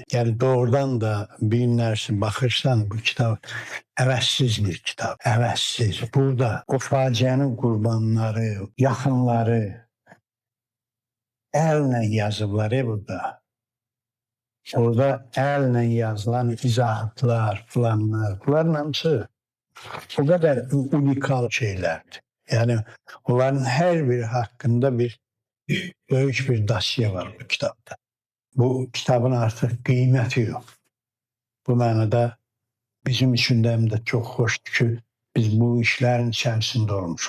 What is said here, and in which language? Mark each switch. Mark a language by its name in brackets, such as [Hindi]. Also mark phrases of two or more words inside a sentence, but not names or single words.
[Azerbaijani] Yəni doğrudan da bir günlərsin baxırsan bu kitab əvəzsiz bir kitab. Əvəzsiz. Burada o faciənin qurbanları, yaxınları əllə yazıblar burada. Orada əllə yazılan izahatlar, filanlar. Bunların hamısı [Turkish] o kadar unikal şeylerdi. Yani onların her biri hakkında büyük bir dosya var bu kitapta. Bu kitabın artık kıymeti yok. Bu manada bizim için de hem de çok hoştu ki biz bu işlerin içerisinde olmuşuz.